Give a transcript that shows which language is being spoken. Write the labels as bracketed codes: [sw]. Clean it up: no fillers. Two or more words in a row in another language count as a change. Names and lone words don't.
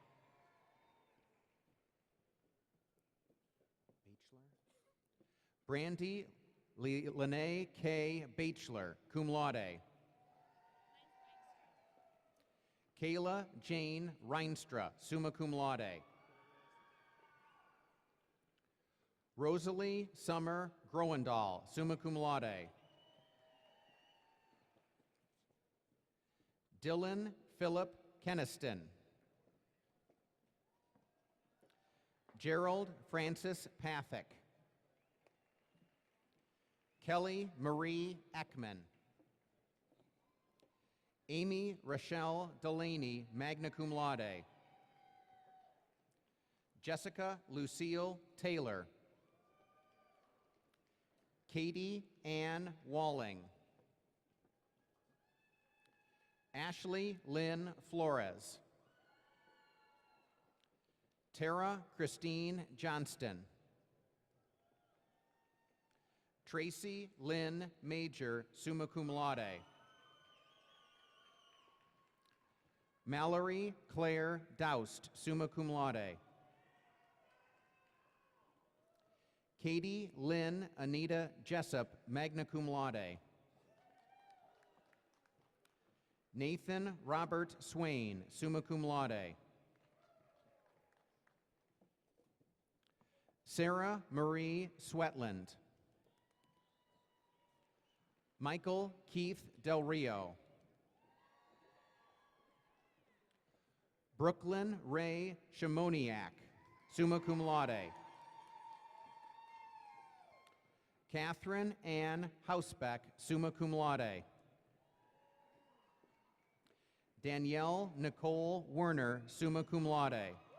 [en] Brandy Lene K. Bachelor, [la] cum laude. [en] Kayla Jane Reinstra, [la] summa cum laude. [en] Rosalie Summer Groendahl, [la] summa cum laude. [en] Dylan Philip Keniston. Gerald Francis Pathick. Kelly Marie Ekman. Amy Rochelle Delaney, [la] magna cum laude. [en] Jessica Lucille Taylor. Katie Ann Walling. Ashley Lynn Flores. Tara Christine Johnston. Tracy Lynn Major, [la] summa cum laude. [en] Mallory Claire Doust, [la] summa cum laude. [en] Katie Lynn Anita Jessup, [la] magna cum laude. [en] Nathan Robert Swain, [la] summa cum laude. [en] Sarah Marie Swetland. Michael Keith Del Rio. Brooklyn Ray Shimoniak, [la] summa cum laude. [en] Catherine Ann Hausbeck, [la] summa cum laude. [en] Danielle Nicole Werner, [la] summa cum laude.